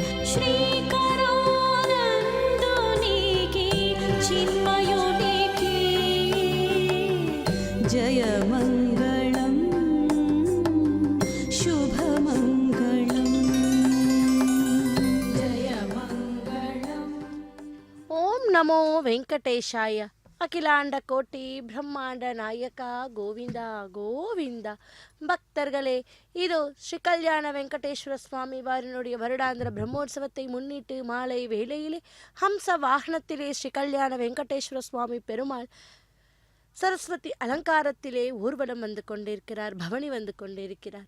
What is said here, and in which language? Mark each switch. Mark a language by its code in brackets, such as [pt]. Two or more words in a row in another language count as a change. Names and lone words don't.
[te] శ్రీకరానందునికీ చిన్మయునికీ జయమంగళం శుభమంగళం జయమంగళం [sa] ॐ नमो वेङ्कटेशाय. [ta] அகிலாண்ட கோட்டி பிரம்மாண்ட நாயகா கோவிந்தா கோவிந்தா. பக்தர்களே, இதோ ஸ்ரீ கல்யாண வெங்கடேஸ்வர சுவாமி வாரினுடைய வருடாந்திர பிரம்மோற்சவத்தை முன்னிட்டு மாலை வேளையிலே ஹம்ச வாகனத்திலே ஸ்ரீ கல்யாண வெங்கடேஸ்வர சுவாமி பெருமாள் சரஸ்வதி அலங்காரத்திலே ஊர்வலம் வந்து கொண்டிருக்கிறார், பவனி வந்து கொண்டிருக்கிறார்.